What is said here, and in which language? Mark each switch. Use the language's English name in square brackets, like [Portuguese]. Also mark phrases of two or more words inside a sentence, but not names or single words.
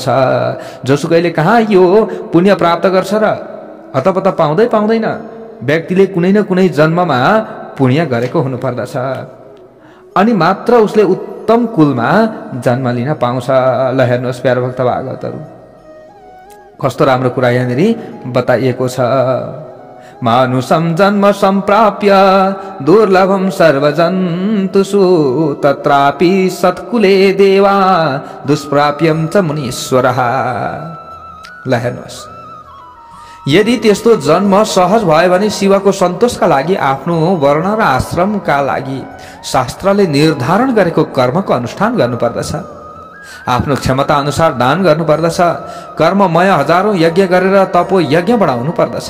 [Nepali] जोसुकैले कहाँ यो पुण्य प्राप्त गर्छ र अतपत पाउँदैन। व्यक्तिले कुनै न कुनै जन्ममा पुण्य गरेको हुनुपर्दछ अनि मात्र उसले उत्तम कुलमा जन्म लिन पाउँछ। ल हेर्नुहोस् प्यारो भक्त भागवतहरू, कस्तो राम्रो कुरा यहाँनिर बताइएको छ। [Sanskrit] मानुषम जन्म सम्प्राप्य दुर्लभम सर्वजन्तुषु तत्रापि सत्कुले देवा दुष्प्राप्यम च मुनीश्वरः। [Nepali] ल हेर्नुहोस्, यदि त्यस्तो जन्म सहज भयो भने शिवको सन्तोषका लागि आफ्नो वर्ण र आश्रमका लागि शास्त्रले निर्धारण गरेको कर्मको अनुष्ठान गर्नुपर्दछ। आफ्नो क्षमता अनुसार दान गर्नुपर्दछ। कर्ममय हजारौं यज्ञ गरेर तपो यज्ञ बढाउनु पर्दछ।